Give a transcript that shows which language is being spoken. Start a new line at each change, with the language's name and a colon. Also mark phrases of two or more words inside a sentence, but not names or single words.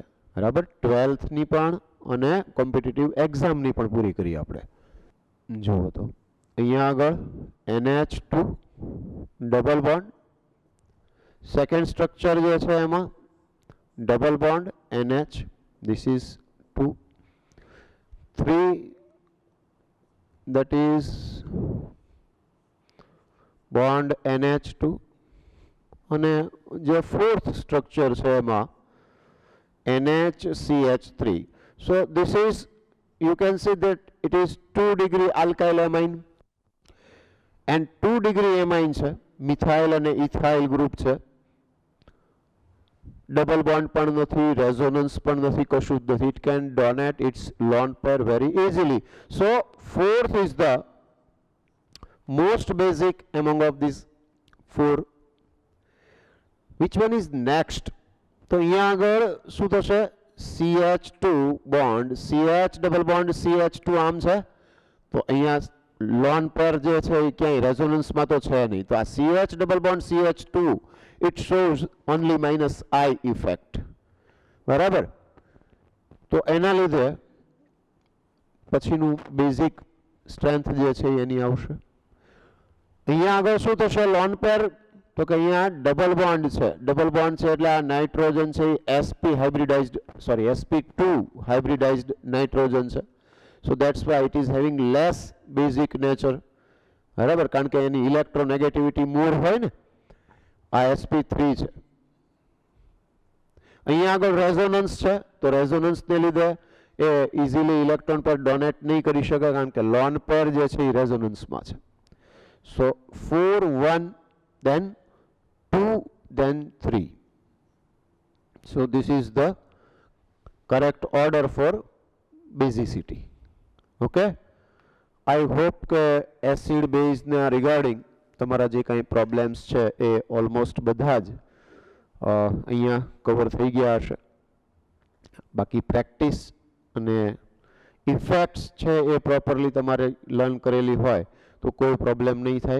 Gujarati: બરાબર, 12થની પણ અને કોમ્પિટિટિવ એક્ઝામની પણ પૂરી કરી આપણે. જુઓ તો અહીંયા આગળ NH2 ડબલ બોન્ડ, સેકન્ડ સ્ટ્રક્ચર જે છે એમાં ડબલ બોન્ડ NH,
English: this is 2, 3 that is bond NH2
Gujarati: અને જે ફોર્થ સ્ટ્રક્ચર છે એમાં NHCH3.
English: So this is, you can see that it is 2 degree alkyl amine and 2 degree amine
Gujarati: છે, મિથાઇલ અને ઇથાઇલ ગ્રુપ છે. ડબલ બોન્ડ પણ નથી, રેઝોનન્સ પણ નથી, કશું જ નથી.
English: It can donate its lone pair very easily. So fourth is the most basic among of these four. Which one is next?
Gujarati: તો અહીંયા આગળ શું થશે? CH2 બોન્ડ, CH ડબલ બોન્ડ CH2 આમ છે તો અહીંયા લોન પેર જે છે એ ક્યાંય રેઝોનન્સમાં તો છે નહીં. તો આ CH ડબલ બોન્ડ CH2
English: it shows only -I effect.
Gujarati: બરાબર, તો એના લીધે પછીનું બેઝિક સ્ટ્રેન્થ જે છે એની આવશે. અહીંયા આગળ શું થશે લોન પેર? તો કે અહીંયા ડબલ બોન્ડ છે, ડબલ બોન્ડ છે એટલે આ નાઇટ્રોજન છે એ sp2 હાઇબ્રિડાઇઝ્ડ નાઇટ્રોજન છે.
English: So that's why it is having less basic nature.
Gujarati: બરાબર, કારણ કે એની ઇલેક્ટ્રોનેગેટિવિટી મોર હોય ને. આ sp3 છે. અહીંયા આગળ રેઝોનન્સ છે તો રેઝોનન્સને લીધે એ ઇઝીલી ઇલેક્ટ્રોન પર ડોનેટ નહીં કરી શકે કારણ કે લોન પેર જે છે એ રેઝોનન્સમાં છે.
English: સો 4 1 then 2 then 3. So this is the correct order for basicity. Okay, I hope
Gujarati: કે એસિડ બેઝના રિગાર્ડિંગ તમારા જે કાંઈ પ્રોબ્લેમ્સ છે એ ઓલમોસ્ટ બધા જ અહીંયા કવર થઈ ગયા હશે. બાકી પ્રેક્ટિસ અને ઇફેક્ટ્સ છે એ પ્રોપરલી તમારે લર્ન કરેલી હોય તો કોઈ પ્રોબ્લેમ નહીં થાય.